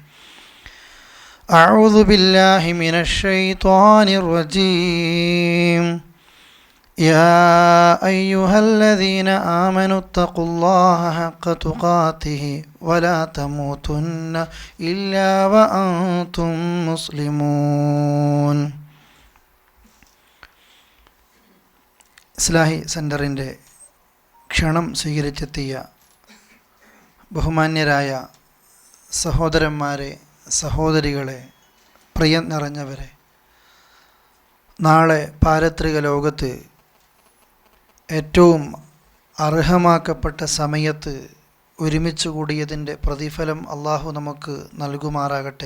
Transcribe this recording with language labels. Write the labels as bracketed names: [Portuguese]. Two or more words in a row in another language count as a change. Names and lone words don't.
[Arabic] أعوذ بالله من الشيطان الرجيم. يا أيها الذين آمنوا اتقوا الله حق تقاته ولا تموتن إلا وأنتم مسلمون. [Malayalam] ഇസ്ലാഹി സെൻ്ററിൻ്റെ ക്ഷണം സ്വീകരിച്ചെത്തിയ ബഹുമാന്യരായ സഹോദരന്മാരെ, സഹോദരികളെ, പ്രിയം നിറഞ്ഞവരെ, നാളെ പാരത്രിക ലോകത്ത് ഏറ്റവും അർഹമാക്കപ്പെട്ട സമയത്ത് ഒരുമിച്ച് കൂടിയതിൻ്റെ പ്രതിഫലം അള്ളാഹു നമുക്ക് നൽകുമാറാകട്ടെ.